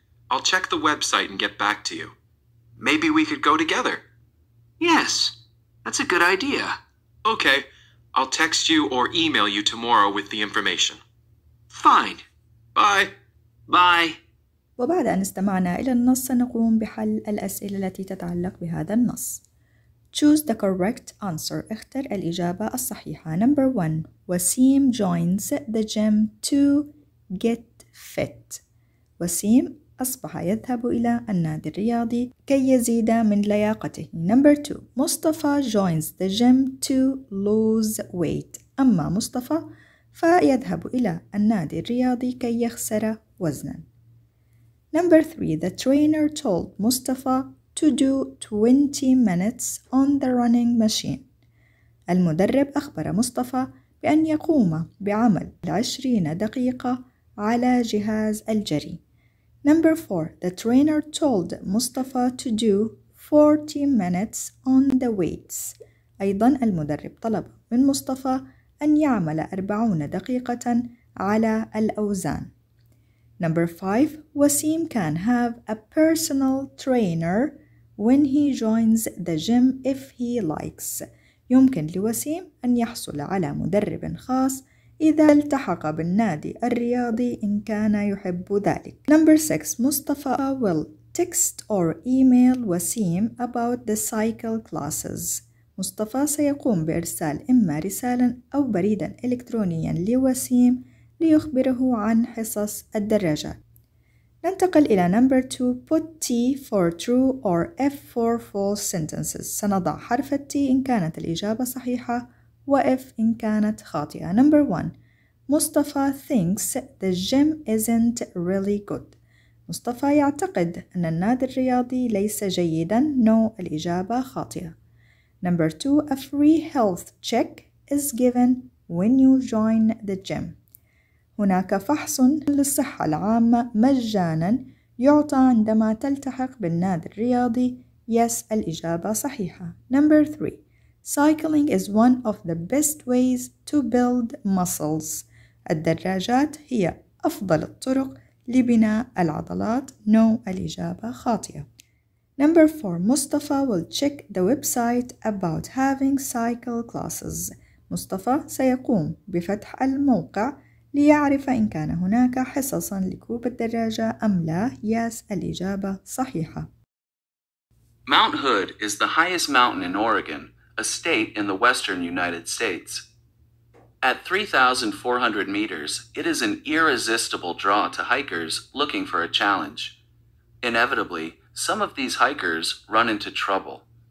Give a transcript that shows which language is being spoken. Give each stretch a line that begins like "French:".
English: I'll check the website and get back to you. Maybe we could go together. Yes, that's a good idea. Okay, I'll text you or email you tomorrow with the information. Fine. Bye. Bye.
Arabic: وبعد أن استمعنا إلى النص سنقوم بحل الأسئلة التي تتعلق بهذا النص.
English: Choose the correct answer.
Arabic: اختر الإجابة الصحيحة.
English: Number 1. وسيم joins the gym to get fit.
Arabic: وسيم أصبح يذهب إلى النادي الرياضي كي يزيد من لياقته.
English: Number 2. مصطفى joins the gym to lose weight.
Arabic: أما مصطفى فيذهب إلى النادي الرياضي كي يخسر وزنا.
English: Number 3. The trainer told مصطفى to do 20 minutes on the running machine.
Arabic: المدرب أخبر مصطفى بأن يقوم بعمل 20 دقيقة على جهاز الجري.
English: Number 4. The trainer told مصطفى to do 40 minutes on the weights.
Arabic: أيضا المدرب طلب من مصطفى أن يعمل 40 دقيقة على الأوزان.
English: Number 5. وسيم can have a personal trainer when he joins the gym if he likes.
Arabic: يمكن لوسيم أن يحصل على مدرب خاص إذا التحق بالنادي الرياضي إن كان يحب ذلك.
English: Number 6. مصطفى will text or email وسيم about the cycle classes.
Arabic: مصطفى سيقوم بإرسال إما رسالا أو بريدا إلكترونيا لوسيم ليخبره عن حصص الدراجات. ننتقل إلى
English: number 2. Put T for true or F for false sentences.
Arabic: سنضع حرف T إن كانت الإجابة صحيحة و F إن كانت خاطئة.
English: Number 1. مصطفى thinks the gym isn't really good.
Arabic: مصطفى يعتقد أن النادي الرياضي ليس جيدا.
English: No،
Arabic: الإجابة خاطئة.
English: Number 2. A free health check is given when you join the gym.
Arabic: هناك فحص للصحة العامة مجانا يعطى عندما تلتحق بالنادي الرياضي.
English: Yes،
Arabic: الإجابة صحيحة.
English: Number 3. Cycling is one of the best ways to build muscles.
Arabic: الدراجات هي أفضل الطرق لبناء العضلات.
English: No،
Arabic: الإجابة خاطئة.
English: Number 4. مصطفى will check the website about having cycle classes.
Arabic: مصطفى سيقوم بفتح الموقع ليعرف إن كان هناك حصصا لركوب الدراجة أم لا.
English: Yes،
Arabic: الإجابة صحيحة.
English: Mount Hood is the highest mountain in Oregon, a state in the western United States. At 3,400 meters, it is an irresistible draw to hikers looking for a challenge. Inevitably, some of these hikers run into trouble.